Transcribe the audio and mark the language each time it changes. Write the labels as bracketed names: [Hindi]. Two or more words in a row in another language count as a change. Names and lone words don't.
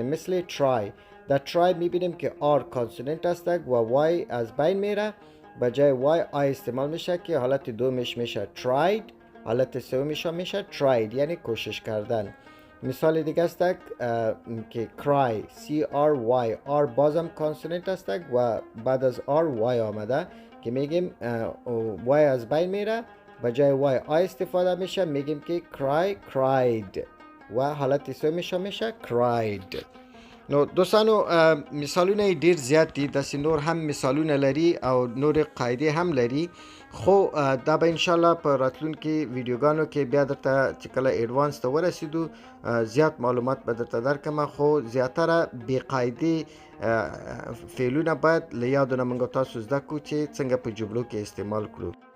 [Persian] مثل try. در try میبینیم که [English] R consonant [Persian] است و وای از بین میره به جای وای آی استعمال میشه که حالت دومش میشه tried حالت سومش میشه tried یعنی کوشش کردن. مثال دیگه است که [English] cry C-R-Y R [Persian] بازم کانسوننت است و بعد از R Y آمده که میگیم Y از بین میره به جای Y I استفاده میشه میگیم که [English] cry cried [Persian] و حالت سومش میشه cried. [Pashto] نو دوستانو مثالونه ډیر زیات دي داسې نور هم مثالونه لري او نور قاعده هم لري خو دا به ان شاء الله په راتلونکي ویډیوګانو کې بیا درته چې کله ایډوانس ته ورسېدو زیات معلومات به درته درکړم خو زیاتره بې قاعدې فعلونه باید له یادو نه موږ تاسو زده کړو چې څنګه په جملو کې استعمال کړو.